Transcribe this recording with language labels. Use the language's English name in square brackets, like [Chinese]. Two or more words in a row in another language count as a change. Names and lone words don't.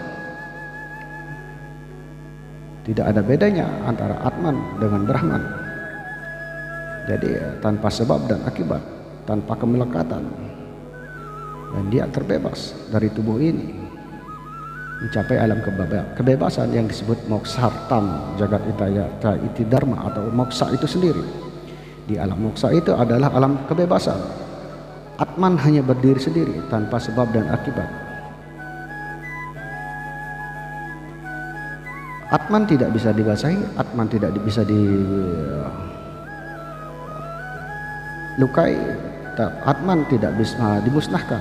[Indonesian] Tidak ada bedanya antara Atman dengan Brahman. Jadi tanpa sebab dan akibat, tanpa kemelekatan, dan dia terbebas dari tubuh ini, mencapai alam kebebasan yang disebut [Sanskrit] moksartam jagat itayata iti dharma, [Indonesian] atau moksa itu sendiri. Di alam moksa itu adalah alam kebebasan. Atman hanya berdiri sendiri tanpa sebab dan akibat. Atman tidak bisa dibasahi, Atman tidak bisa dilukai, Atman tidak bisa dimusnahkan.